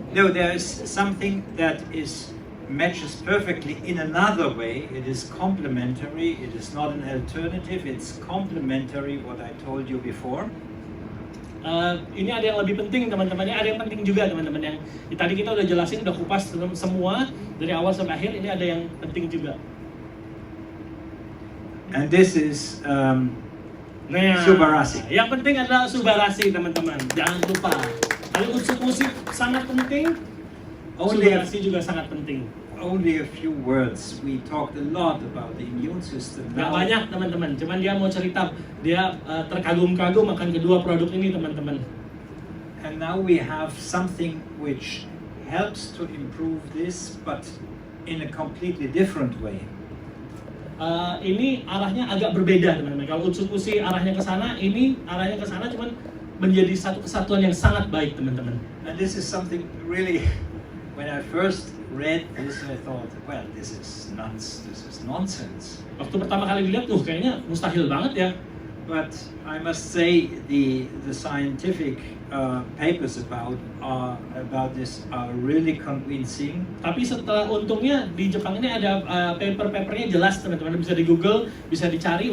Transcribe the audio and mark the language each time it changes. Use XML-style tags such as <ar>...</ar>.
<en>No, there is something that matches perfectly in another way. It is complementary. It is not an alternative. It's complementary what I told you before.</en> <id>Ini ada yang lebih penting teman-teman. Ada yang penting juga teman-teman. Yang tadi kita udah jelasin, udah kupas semua dari awal sampai akhir. Ini ada yang penting juga.</id> <en>And this is Subarashi.</en> <id>Yang penting adalah Subarashi teman-teman. Jangan lupa. Kalau Utsukushhii sangat penting, Subarashi juga sangat penting.</id> <en>Only a few words. We talked a lot about the immune system.</en> <id>Gak banyak teman-teman, cuman dia mau cerita, dia terkagum-kagum akan kedua produk ini teman-teman.</id> <en>And now we have something which helps to improve this, but in a completely different way.</en> <id>Ini arahnya agak berbeda teman-teman. Kalau Utsukushhii arahnya ke sana, ini arahnya ke sana, cuman menjadi satu kesatuan yang sangat baik teman-teman.</id> <en>And this is something really. When I first read this, I thought, well, this is nonsense.</en> <id>Waktu pertama kali dilihat, kayaknya mustahil banget ya.</id> <en>But I must say the scientific papers about this are really convincing.</en> <id>Tapi untungnya di Jepang ini ada paper-papernya jelas teman-teman, bisa di Google, bisa dicari.</id>